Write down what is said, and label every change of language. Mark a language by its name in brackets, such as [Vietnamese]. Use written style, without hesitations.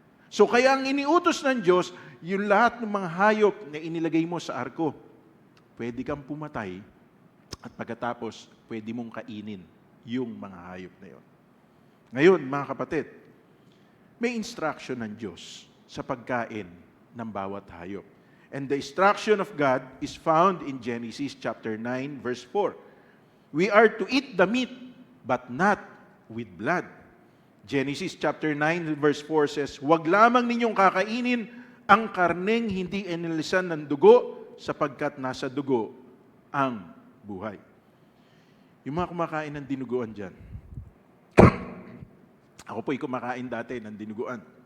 [Filipino] So kaya ang iniutos ng Diyos, yung lahat ng mga hayop na inilagay mo sa arko, pwede kang pumatay at pagkatapos pwede mong kainin yung mga hayop na yon. Ngayon, mga kapatid, may instruction ng Diyos sa pagkain ng bawat hayop. [English] And the instruction of God is found in Genesis chapter 9, verse 4. We are to eat the meat, but not with blood. Genesis chapter 9, verse 4 says, [Filipino] huwag lamang ninyong kakainin ang karneng hindi inilisan ng dugo, sapagkat nasa dugo ang buhay. Yung mga kumakain ng dinuguan dyan, ako po'y kumakain dati ng dinuguan.